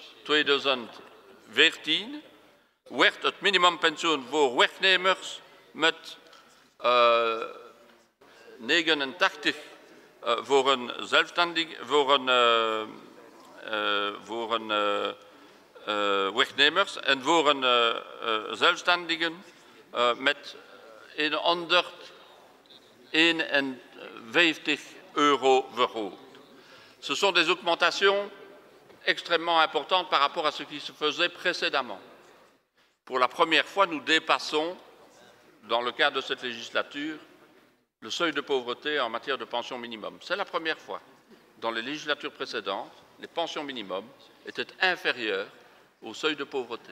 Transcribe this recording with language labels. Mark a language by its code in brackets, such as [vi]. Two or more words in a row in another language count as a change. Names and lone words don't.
[nl] 2014 werd het minimumpensioen voor werknemers met 89 voor een zelfstandig, voor een werknemers en voor een zelfstandigen met 151 € verhoogd. [fr] Ce sont des augmentations extrêmement importantes par rapport à ce qui se faisait précédemment. Pour la première fois, nous dépassons, dans le cadre de cette législature, le seuil de pauvreté en matière de pension minimum. C'est la première fois. Dans les législatures précédentes, les pensions minimum étaient inférieures au seuil de pauvreté.